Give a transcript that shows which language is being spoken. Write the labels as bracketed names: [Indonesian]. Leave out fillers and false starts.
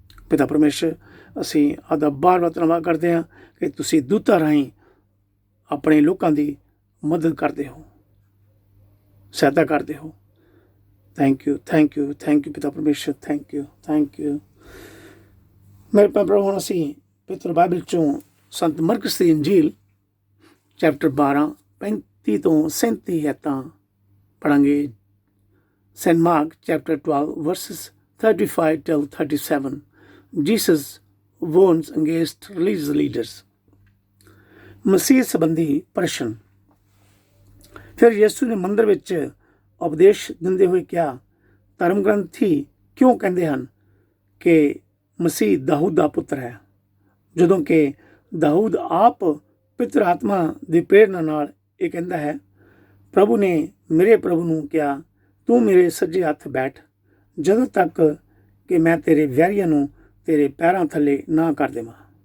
[Punjabi] ਪਿਤਾ ਪਰਮੇਸ਼ਰ ਅਸੀਂ ਆਪਦਾ ਬਾਰ-ਬਾਰ ਧੰਨਵਾਦ ਕਰਦੇ ਹਾਂ ਕਿ ਤੁਸੀਂ ਦੂਤਾਂ ਰਾਹੀਂ ਆਪਣੇ ਲੋਕਾਂ ਦੀ ਮਦਦ ਕਰਦੇ ਹੋ, ਸਹਾਇਤਾ ਕਰਦੇ ਹੋ। ਥੈਂਕ ਯੂ ਪਿਤਾ ਪਰਮੇਸ਼ਰ। Thank you. ਮੇਰੇ ਭਰਾ ਹੁਣ ਅਸੀਂ ਪਵਿੱਤਰ ਬਾਈਬਲ ਚੋਂ ਸੰਤ ਮਰਕਸ ਦੀ ਇੰਜੀਲ ਚੈਪਟਰ 12 35 ਤੋਂ 37 ਐਤਾਂ ਪੜ੍ਹਾਂਗੇ। [English] Saint Mark chapter 12 verses 35 till 37 Jesus warns against religious leaders। [Punjabi] ਮਸੀਹ ਸੰਬੰਧੀ ਪ੍ਰਸ਼ਨ। ਫਿਰ ਯਿਸੂ ਨੇ ਮੰਦਰ ਵਿੱਚ ਉਪਦੇਸ਼ ਦਿੰਦੇ ਹੋਏ ਕਿਹਾ, ਧਰਮ ਗ੍ਰੰਥੀ ਕਿਉਂ ਕਹਿੰਦੇ ਹਨ ਕਿ ਮਸੀਹ ਦਾਊਦ ਦਾ ਪੁੱਤਰ ਹੈ, ਜਦੋਂ ਕਿ ਦਾਊਦ ਆਪ ਪਵਿੱਤਰ ਆਤਮਾ ਦੀ ਪ੍ਰੇਰਨਾ ਨਾਲ ਇਹ ਕਹਿੰਦਾ ਹੈ, ਪ੍ਰਭੂ ਨੇ ਮੇਰੇ ਪ੍ਰਭੂ ਨੂੰ ਕਿਹਾ, ਤੂੰ ਮੇਰੇ ਸੱਜੇ ਹੱਥ ਬੈਠ ਜਦੋਂ ਤੱਕ ਕਿ ਮੈਂ ਤੇਰੇ ਵੈਰੀਆਂ ਨੂੰ ਤੇਰੇ ਪੈਰਾਂ ਥੱਲੇ ਨਾ ਕਰ ਦੇਵਾਂ।